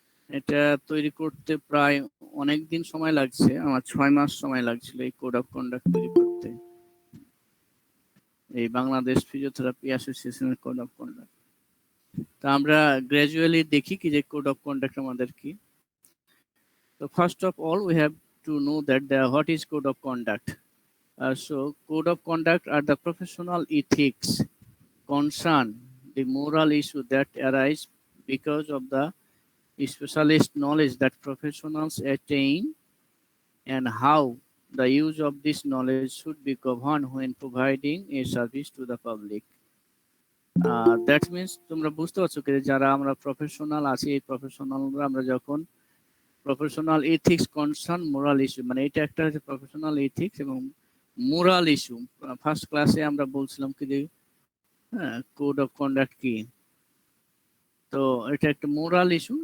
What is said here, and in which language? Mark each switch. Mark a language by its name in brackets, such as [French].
[Bangla] এটা তৈরি করতে প্রায় অনেক দিন সময় লাগছে, আমার 6 মাস সময় লাগছিল এই কোড অফ কন্ডাক্ট তৈরি করতে, এই বাংলাদেশ ফিজিওথেরাপি অ্যাসোসিয়েশনের কোড অফ কন্ডাক্ট। তা আমরা গ্র্যাজুয়ালি দেখি কি যে কোড অফ কন্ডাক্ট আমাদের কি। তো [English] First of all we have to know that what is code of conduct. So code of conduct are the professional ethics concern the moral issue that arise because of the specialist knowledge that professionals attain and how the use of this knowledge should be governed when providing a service to the public. That means [Bangla] তোমরা বুঝতে পারছো কি যারা আমরা professional আছি এই প্রফেশনালরা আমরা যখন professional ethics concern moral issue, মানে এটা একটা হচ্ছে প্রফেশনাল এথিক্স এবং মোরাল ইস্যু। ফার্স্ট ক্লাসে আমরা বলছিলাম কি যে কোড অফ কন্ডাক্ট কি, তো এটা একটা মোরাল ইস্যু।